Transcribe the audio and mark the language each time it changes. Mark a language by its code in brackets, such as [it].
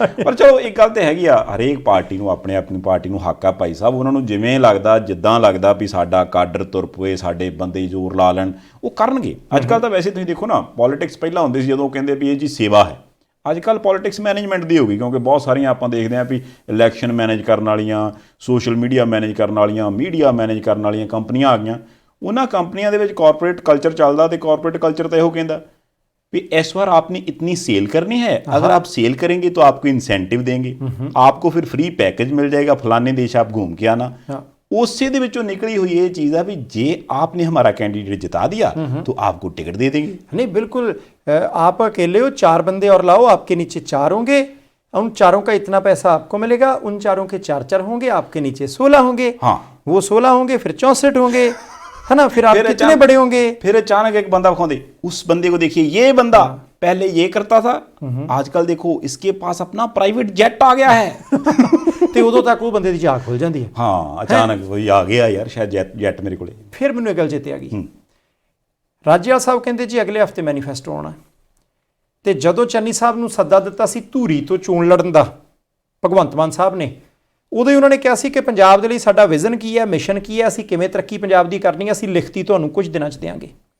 [pa] ਪਰ ਚਲੋ ਇੱਕ ਗੱਲ ਤੇ ਹੈਗੀ ਆ, ਹਰੇਕ ਪਾਰਟੀ ਨੂੰ ਆਪਣੀ ਪਾਰਟੀ ਨੂੰ ਹੱਕ ਆ ਭਾਈ ਸਾਹਿਬ, ਉਹਨਾਂ ਨੂੰ ਜਿਵੇਂ ਲੱਗਦਾ ਜਿੱਦਾਂ ਲੱਗਦਾ ਵੀ ਸਾਡਾ ਕਾਡਰ ਤੁਰ ਪਵੇ, ਸਾਡੇ ਬੰਦੇ ਜ਼ੋਰ ਲਾ ਲੈਣ, ਉਹ ਕਰਨਗੇ। ਅੱਜ ਕੱਲ੍ਹ ਤਾਂ ਵੈਸੇ ਤੁਸੀਂ ਦੇਖੋ ਨਾ, ਪੋਲੀਟਿਕਸ ਪਹਿਲਾਂ ਹੁੰਦੀ ਸੀ ਜਦੋਂ ਕਹਿੰਦੇ ਵੀ ਇਹ ਜੀ ਸੇਵਾ ਹੈ, ਅੱਜ ਕੱਲ੍ਹ ਪੋਲੀਟਿਕਸ ਮੈਨੇਜਮੈਂਟ ਦੀ ਹੋ ਗਈ, ਕਿਉਂਕਿ ਬਹੁਤ ਸਾਰੀਆਂ ਆਪਾਂ ਦੇਖਦੇ ਹਾਂ ਵੀ ਇਲੈਕਸ਼ਨ ਮੈਨੇਜ ਕਰਨ ਵਾਲੀਆਂ, ਸੋਸ਼ਲ ਮੀਡੀਆ ਮੈਨੇਜ ਕਰਨ ਵਾਲੀਆਂ, ਮੀਡੀਆ ਮੈਨੇਜ ਕਰਨ ਵਾਲੀਆਂ ਕੰਪਨੀਆਂ ਆ ਗਈਆਂ। ਉਹਨਾਂ ਕੰਪਨੀਆਂ ਦੇ ਵਿੱਚ ਕਾਰਪੋਰੇਟ ਕਲਚਰ ਚੱਲਦਾ, ਤੇ ਕਾਰਪੋਰੇਟ ਕਲਚਰ ਤਾਂ ਇਹੋ ਕਹਿੰਦਾ [hi] भी इस बार आपने इतनी सेल करनी है, अगर आप सेल करेंगे तो आपको इंसेंटिव देंगे, आपको फिर फ्री पैकेज मिल जाएगा, फलाने देश आप घूम के आना। उससे दे विचों निकली हुई ये चीज़ है भी जे आपने हमारा कैंडिडेट जिता दिया तो आपको टिकट दे देंगे। नहीं बिल्कुल, आप अकेले हो, 4 बंदे और लाओ, आपके नीचे 4 होंगे, उन 4 का इतना पैसा आपको मिलेगा, उन 4 के 4 होंगे, आपके नीचे 16 होंगे, हाँ वो 16 होंगे, फिर 64 होंगे, है ना, फिर आप कितने बड़े होंगे। फिर अचानक एक बंदा दिखाते, उस बंदे को देखिए, ये बंदा पहले ये करता था, आजकल देखो इसके पास अपना प्राइवेट जेट आ गया है। [pa] ਤੇ ਉਦੋਂ ਤੱਕ ਉਹ ਬੰਦੇ ਦੀ ਝਾਕ ਖੁੱਲ ਜਾਂਦੀ ਹੈ। ਹਾਂ, ਅਚਾਨਕ ਕੋਈ ਆ ਗਿਆ ਯਾਰ, ਸ਼ਾਇਦ ਜੈਟ ਮੇਰੇ ਕੋਲੇ। ਫਿਰ ਮੈਨੂੰ ਇਹ ਗੱਲ ਚੇਤੇ ਆ ਗਈ, ਰਾਜੇਵਾਲ ਸਾਹਿਬ ਕਹਿੰਦੇ ਜੀ ਅਗਲੇ ਹਫਤੇ ਮੈਨੀਫੈਸਟੋ ਆਉਣਾ, ਤੇ ਜਦੋਂ ਚੰਨੀ ਸਾਹਿਬ ਨੂੰ ਸੱਦਾ ਦਿੱਤਾ ਸੀ ਧੂਰੀ ਤੋਂ ਚੋਣ ਲੜਨ ਦਾ ਭਗਵੰਤ ਮਾਨ ਸਾਹਿਬ ਨੇ, ਉਦੋਂ ਹੀ ਉਹਨਾਂ ਨੇ ਕਿਹਾ ਸੀ ਕਿ ਪੰਜਾਬ ਦੇ ਲਈ ਸਾਡਾ ਵਿਜ਼ਨ ਕੀ ਹੈ, ਮਿਸ਼ਨ ਕੀ ਹੈ, ਅਸੀਂ ਕਿਵੇਂ ਤਰੱਕੀ ਪੰਜਾਬ ਦੀ ਕਰਨੀ ਹੈ, ਅਸੀਂ ਲਿਖਤੀ ਤੁਹਾਨੂੰ ਕੁਝ ਦਿਨਾਂ 'ਚ ਦਿਆਂਗੇ।